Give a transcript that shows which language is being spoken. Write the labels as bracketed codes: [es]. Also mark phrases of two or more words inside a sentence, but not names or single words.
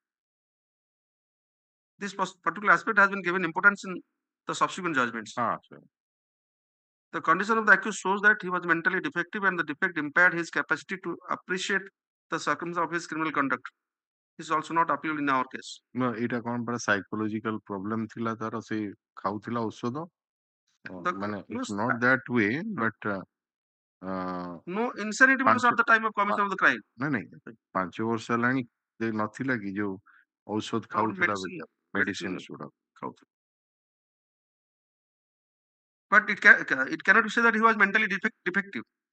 [en] This particular aspect has been given importance in the subsequent judgments. The condition of the accused shows that he was mentally defective and the defect impaired his capacity to appreciate the circumstances of his criminal conduct. This is also not appealed in our case. No, [or] ଏଟା କୋନ [en] para psychological problem [or] ଥିଲା ତାର ସେ ଖାଉଥିଲା ଔଷଧ ମାନେ [en] it's not that way but no insanity was at the time of commission of the crime. [or] ନାଇଁ ନାଇଁ 5 ବର୍ଷ ହେଲାଣି ନଥିଲା କି ଯୋଉ ଔଷଧ ଖାଉଥିଲା medicine ଗୁଡା ଖାଉଥିଲା. [en] But it cannot be said that he was mentally defective.